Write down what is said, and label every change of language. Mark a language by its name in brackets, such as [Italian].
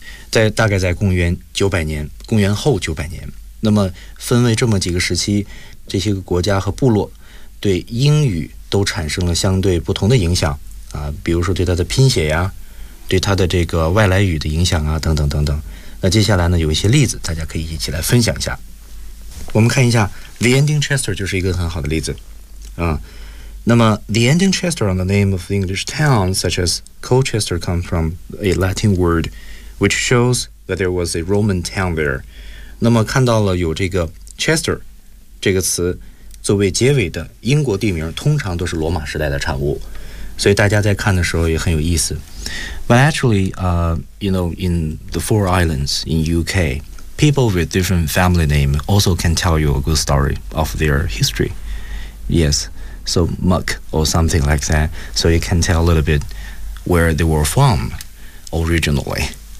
[Chinese] 在大概在公元九百年，公元后九百年，那么分为这么几个时期，这些个国家和部落对英语都产生了相对不同的影响啊，比如说对它的拼写呀，对它的这个外来语的影响啊，等等等等。那接下来呢，有一些例子，大家可以一起来分享一下。我们看一下 ， [English] The Ending Chester [Chinese] 就是一个很好的例子啊。 [English] 那么 ，The Ending Chester on the name of the English town such as Colchester come from a Latin word。 Which shows that there was a Roman town there. [Chinese] 那么看到了有这个 Chester 这个词作为结尾的英国地名，通常都是罗马时代的产物，所以大家在看的时候也很有意思。 [English] But actually, you know, in the four islands in UK, people with different family name also can tell you a good story of their history. Yes, so Muck or something like that. So you can tell a little bit where they were from originally.